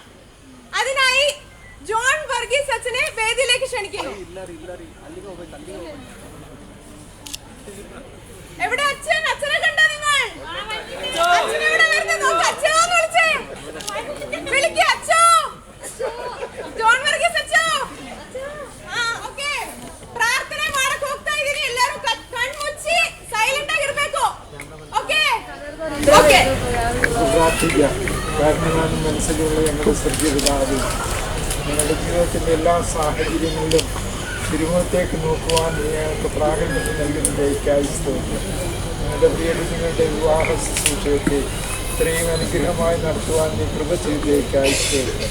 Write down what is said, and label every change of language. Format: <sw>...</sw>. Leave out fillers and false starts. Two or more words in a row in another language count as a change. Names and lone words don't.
<ml>അതിനായി ജോൺ വർഗീസ് അച്ഛനെ വേദിയിലേക്ക് ക്ഷണിക്കുന്നു. എവിടെ അച്ഛൻ? അച്ഛനെ കണ്ടോ നിങ്ങൾ? അച്ഛൻ എവിടെ വരുന്നത്? നോക്ക്, അച്ഛാന്ന് വിളിച്ചേ. വിളിക്ക് അച്ഛോ. ജോൺ വർഗീസ് അച്ഛോ.</ml> <kn>ಓಕೆ, ಪ್ರಾರ್ಥನೆ ಮಾಡಕ್ಕೆ ಹೋಗ್ತಾ ಇದೀನಿ. ಎಲ್ಲರೂ ಕಣ್ಣು ಮುಚ್ಚಿ ಸೈಲೆಂಟ್ ಆಗಿರಬೇಕು.</kn> <en>okay okay.</en> <ml>പ്രാർത്ഥിക്കാം. കാരണം മനസ്സിലുള്ള ഞങ്ങളുടെ സ്വർഗീയപിതാവേ, ഞങ്ങളുടെ ജീവിതത്തിൻ്റെ എല്ലാ സാഹചര്യങ്ങളിലും തിരുമുഖത്തേക്ക് നോക്കുവാൻ ഞങ്ങൾക്ക് പ്രാഗൽഭ്യം നൽകുന്നതിലേക്കായി സ്തോത്രം. ഞങ്ങളുടെ പ്രിയങ്ങളുടെ വിവാഹ ശുശ്രൂഷയൊക്കെ ഇത്രയും അനുഗ്രഹമായി നടത്തുവാൻ നീ കൃപ ചെയ്തതിലേക്കായി സ്തോത്രം.</ml>